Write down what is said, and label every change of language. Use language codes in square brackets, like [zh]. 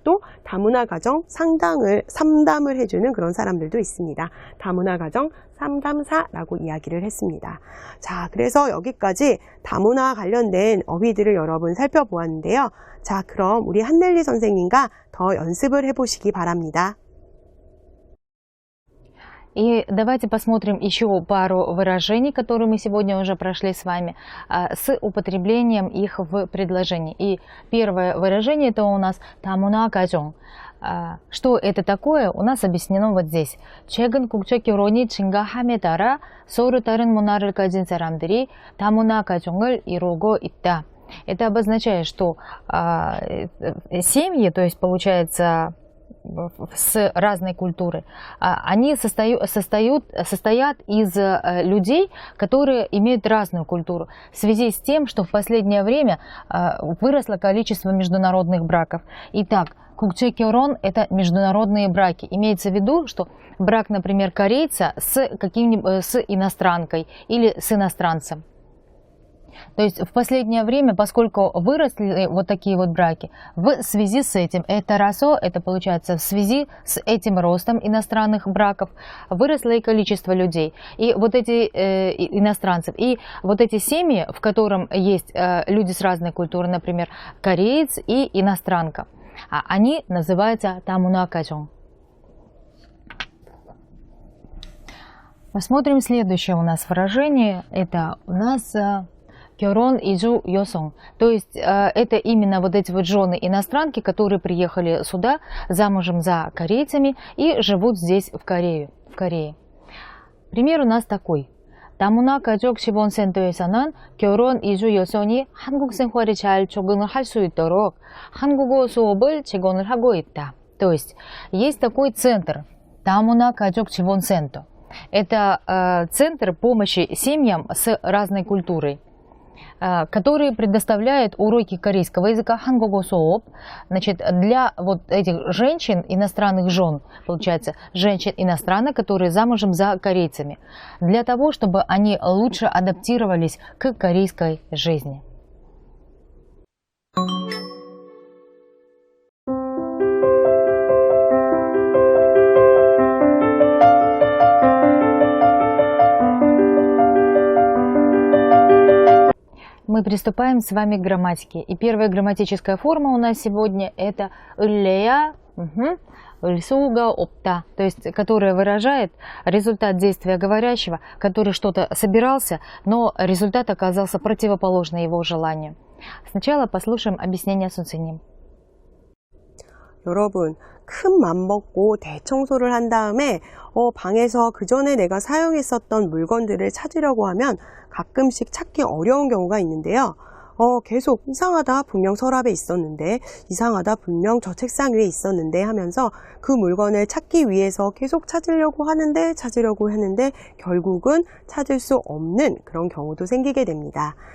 [ko] 또 다문화 가정 상담을 해주는 그런 사람들도 있습니다. 다문화 가정 상담사라고 이야기를 했습니다. 자, 그래서 여기까지 다문화 관련된 어휘들을 여러분 살펴보았는데요. 자, 그럼 우리 한넬리 선생님과 더 연습을 해보시기 바랍니다. [ru] И давайте посмотрим еще пару выражений, которые мы сегодня уже прошли с вами, с употреблением их в предложении. И первое выражение это у нас «다문화 가정». Что это такое, у нас объяснено вот здесь. [ko] 최근 국제 결혼이 증가함에 따라 서로 다른 문화를 가진 사람들이 다문화 가정을 이루고 있다. [ru] Это обозначает, что семьи, то есть получается с разной культуры, они состоят из людей, которые имеют разную культуру. В связи с тем, что в последнее время выросло количество международных браков. Итак, 국제결혼 – это международные браки. Имеется в виду, что брак, например, корейца с иностранкой или с иностранцем. То есть в последнее время, поскольку выросли вот такие вот браки, в связи с этим, это расо, это получается в связи с этим ростом иностранных браков, выросло и количество людей. И вот эти иностранцев, и вот эти семьи, в котором есть люди с разной культурой, например, кореец и иностранка, они называются 다문화 가정. Посмотрим следующее у нас выражение. Это у нас 결혼 이주 여성. То есть это именно вот эти вот жены иностранки, которые приехали сюда замужем за корейцами и живут здесь в Корее. Пример у нас такой. [ko] 다문화 가족 지원센터에서는 결혼 이주 여성이 한국 생활에 잘 적응을 할 수 있도록 한국어 수업을 제공을 하고 있다. [ru] То есть есть такой центр 다문화 가족 지원센터. Это центр помощи семьям с разной культурой, который предоставляет уроки корейского языка, 한국어 수업, значит, для вот этих женщин, иностранных жен, получается, женщин иностранных, которые замужем за корейцами, для того, чтобы они лучше адаптировались к корейской жизни. Мы приступаем с вами к грамматике. И первая грамматическая форма у нас сегодня это ыллея, 을 суга опта, то есть которая выражает результат действия говорящего, который что-то собирался, но результат оказался противоположный его желанию. Сначала послушаем объяснение Сунсиним. [ko] 여러분, 큰 맘 먹고 대청소를 한 다음에 방에서 그 전에 내가 사용했었던 물건들을 찾으려고 하면 가끔씩 찾기 어려운 경우가 있는데요. 계속 이상하다, 분명 서랍에 있었는데, 이상하다, 분명 저 책상 위에 있었는데 하면서 그 물건을 찾기 위해서 계속 찾으려고 했는데 결국은 찾을 수 없는 그런 경우도 생기게 됩니다.